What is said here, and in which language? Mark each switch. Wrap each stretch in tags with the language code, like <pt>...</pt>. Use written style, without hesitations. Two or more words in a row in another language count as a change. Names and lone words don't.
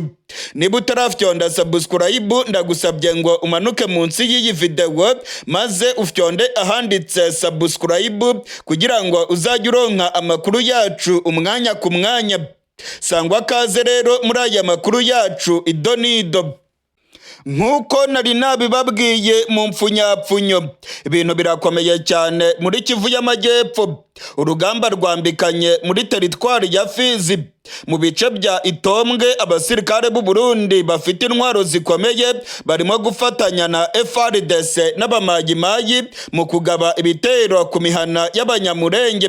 <rn>Niba utarafyonda subscribe ndagusabye ngo umanuke munsi y'iyi video maze ufyonde ahanditse subscribe kugira ngo uzajye uronka amakuru yacu umwanya ku mwanya. Sangwa kaze rero muri aya makuru yacu idonido.</rn> <rw>Nkuko nari nabibabwiye mu mfunyapfunyo, ibintu birakomeye cyane muri Kivu y'Amajyepfo. Urugamba rwambikanye muri teritwari ya Fizi mu bice bya Itombwe. Abasirikare b'u Burundi bafite intwaro zikomeye barimo gufatanya na FARDC n'abamayimayi mu kugaba ibitero ku mihana y'Abanyamurenge.</rw>